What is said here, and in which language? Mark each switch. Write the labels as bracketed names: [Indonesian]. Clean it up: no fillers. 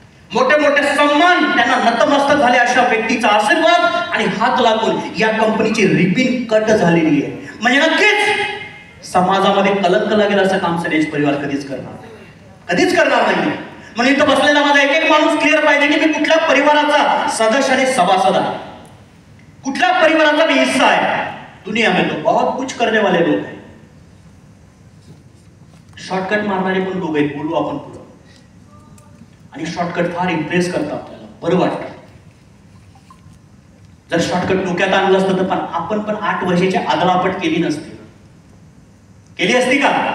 [Marathi] मोठे मोठे सन्मान त्यांना नतमस्तक झाले अशा व्यक्तीचा आशीर्वाद आणि हात लागून या कंपनीची रिबिन कट झालेली आहे. म्हणजे नक्कीच समाजामध्ये कलंक लागेल असं काम सनेज परिवार कधीच करणार नाही. म्हणून इथं बसलेला माझा एक एक माणूस क्लिअर पाहिजे की मी कुठल्या परिवाराचा सदस्य आणि सभासद आहे, कुठल्या परिवाराचा मी हिस्सा आहे. [Hindi] दुनिया में तो बहुत कुछ करने वाले लोग हैं. [Marathi] शॉर्टकट मारणारे पण लोक आहेत, बोलू आपण पुढं. आणि शॉर्टकट फार इम्प्रेस करतं आपल्याला, बरं वाटतं. जर शॉर्टकट डोक्यात आणलं असतं तर पण आपण पण 8 वर्षाची आदळापट केली नसती. केली असती का?